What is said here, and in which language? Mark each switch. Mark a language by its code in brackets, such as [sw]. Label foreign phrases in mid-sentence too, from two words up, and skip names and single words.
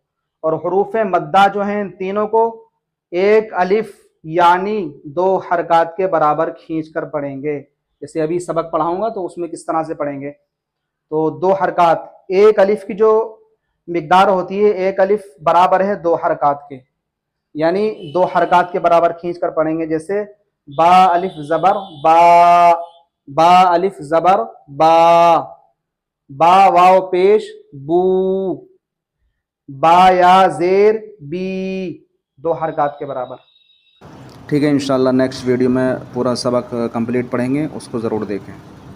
[ur] اور حروف مدہ جو ہیں ان تینوں کو ایک الف یعنی 2 حرکات کے برابر کھینچ کر پڑھیں گے. جیسے ابھی سبق پڑھاؤں گا تو اس میں کس طرح سے پڑھیں گے. تو 2 حرکات, ایک الف کی جو مقدار ہوتی ہے, ایک الف برابر ہے 2 حرکات کے, یعنی 2 حرکات کے برابر کھینچ کر پڑھیں گے. جیسے با الف زبر با, با الف زبر با, با واو پیش بو, با یا زیر بی, 2 حرکات کے برابر. ٹھیک ہے, [ar] انشاءاللہ [en] next video [ur] میں پورا سبق کمپلیٹ پڑھیں گے, اس کو ضرور دیکھیں.